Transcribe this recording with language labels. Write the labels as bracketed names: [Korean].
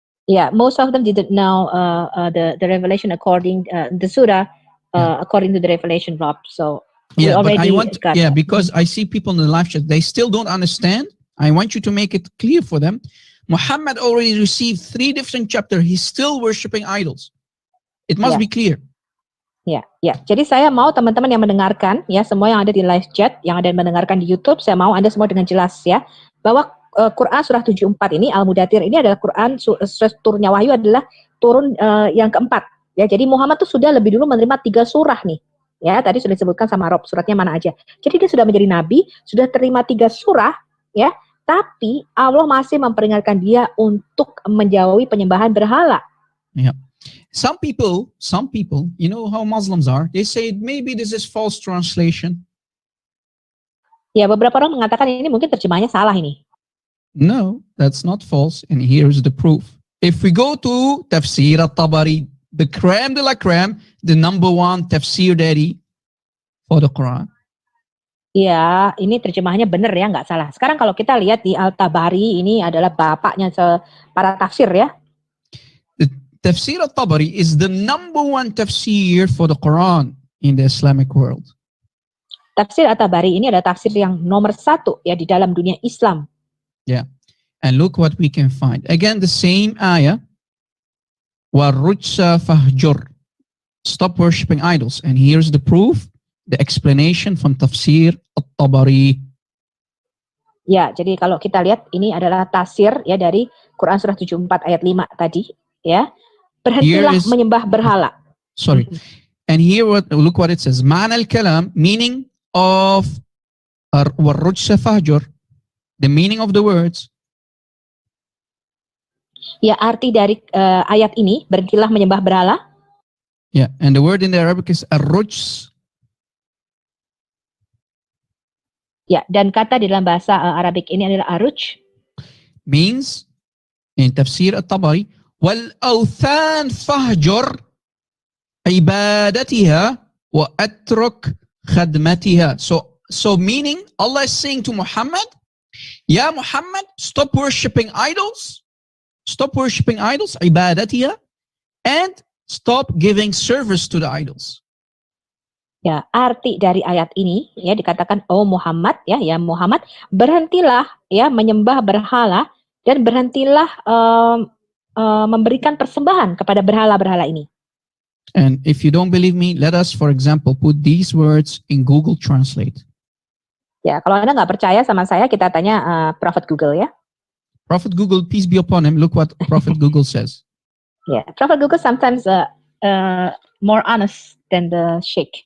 [English] Yeah, most of them didn't know the revelation according the surah according to the revelation, Rob. So yeah, but I want because I see people in the live chat, they still don't understand. I want you to make it clear for them. Muhammad already received 3 different chapters. He's still worshipping idols. It must be clear. [Indonesian] Ya. Jadi saya mau teman-teman yang mendengarkan, ya semua yang ada di live chat, yang ada yang mendengarkan di YouTube, saya mau Anda semua dengan jelas ya, bahwa Quran surah 74 ini, Al-Mudathir ini adalah Quran turunnya wahyu adalah turun yang keempat. Ya, jadi Muhammad tuh sudah lebih dulu menerima 3 surah nih. Ya, tadi sudah disebutkan sama Rob suratnya mana aja. Jadi dia sudah menjadi nabi, sudah terima 3 surah, ya. Tapi Allah masih memperingatkan dia untuk menjauhi penyembahan berhala. [English] Yeah. Some people, you know how Muslims are, they say maybe this is false translation. [Indonesian] Ya, beberapa orang mengatakan ini mungkin terjemahannya salah ini. [English] No, that's not false. And here's the proof. If we go to Tafsir al-Tabari, the creme de la creme, the number one tafsir dari for the Quran. [Indonesian] Ya, ini terjemahannya benar ya, nggak salah. Sekarang kalau kita lihat di Al-Tabari, ini adalah bapaknya para tafsir ya. [English] The Tafsir al-Tabari is the number one tafsir for the Quran in the Islamic world. [Indonesian] Tafsir At-Tabari ini adalah tafsir yang nomor 1 ya di dalam dunia Islam. [English] Yeah. And look what we can find. Again, the same ayah. [Arabic] وَالرُّجْسَ فَهْجُرْ. [English] Stop worshipping idols. And here's the proof, the explanation from Tafsir At-Tabari. [Indonesian] Ya, jadi kalau kita lihat ini adalah tafsir ya dari Quran surah 74 ayat 5 tadi ya. Berhentilah menyembah berhala. [English] Sorry. And here look what it says. [Arabic] Ma'na al-kalam, [English] meaning of [Arabic] وَالرُّجْسَ فَهْجُرْ. [English] The meaning of the words. [Indonesian] Ya, arti dari ayat ini, berhentilah menyembah berhala. [English] Yeah, and the word in the Arabic is ar-rujs. [Indonesian] Ya, dan kata di dalam bahasa Arabik ini adalah aruj. [English] Means, in Tafsir At-Tabari, [Arabic] wal-awthan fahjur ibadatiha wa atruk khadmatiha. [English] So meaning, Allah is saying to Muhammad, Ya Muhammad, stop worshipping idols. Stop worshipping idols, ibadatiha, and stop giving service to the idols. [Indonesian] Ya, arti dari ayat ini ya dikatakan, oh Muhammad ya Muhammad, berhentilah ya menyembah berhala dan berhentilah memberikan persembahan kepada berhala-berhala ini. [English] And if you don't believe me, let us, for example, put these words in Google Translate. [Indonesian] Ya, kalau Anda nggak percaya sama saya, kita tanya Prophet Google ya. [English] Prophet Google, peace be upon him. Look what Prophet Google says. Yeah, Prophet Google sometimes more honest than the sheikh.